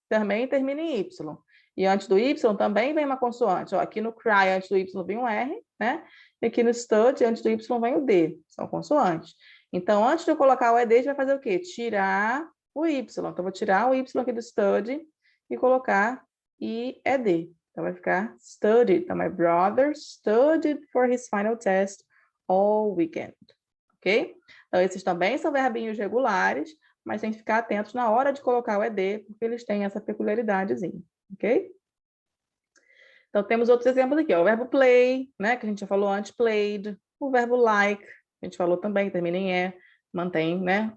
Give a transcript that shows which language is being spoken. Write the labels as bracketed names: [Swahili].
[Portuguese] Também termina em y. E antes do y também vem uma consoante. Ó, aqui no cry, antes do y vem um R, né? E aqui no study, antes do y vem o D. São consoantes. Então, antes de eu colocar o ed, a gente vai fazer o quê? Tirar o y. Então, vou tirar o y aqui do study e colocar ied. Então, vai ficar studied. [English] Então, my brother studied for his final test all weekend. Ok? [Portuguese] Então, esses também são verbinhos regulares, mas tem que ficar atentos na hora de colocar o ED, porque eles têm essa peculiaridadezinha. Ok? Então, temos outros exemplos aqui. Ó. O verbo play, né, que a gente já falou antes, played. O verbo like, a gente falou também, termina em E, mantém, né?